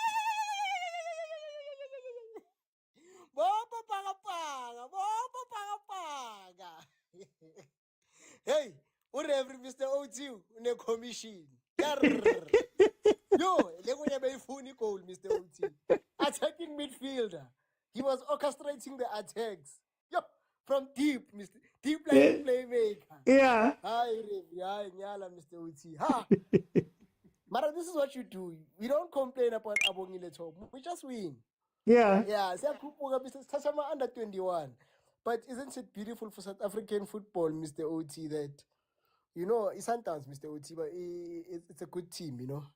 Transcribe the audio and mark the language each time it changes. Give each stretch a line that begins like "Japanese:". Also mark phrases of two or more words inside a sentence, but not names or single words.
English: Hey, whatever, Mr. O2, in a commission. Yo, goal, Mr. O2. Attacking midfielder. He was orchestrating the attacks. Yo, from deep, Mr. Deep line playmaker. Yeah. Hi, Nyala, Mr. O2. Ha! Mara, this is what you do. We don't complain about Abongile Top. We just win. Yeah. Yeah, Mr. Tachama under 21. But isn't it beautiful for South African football, Mr. OT, that, you know, it's Sundowns, Mr. OT, but it's a good team, you know.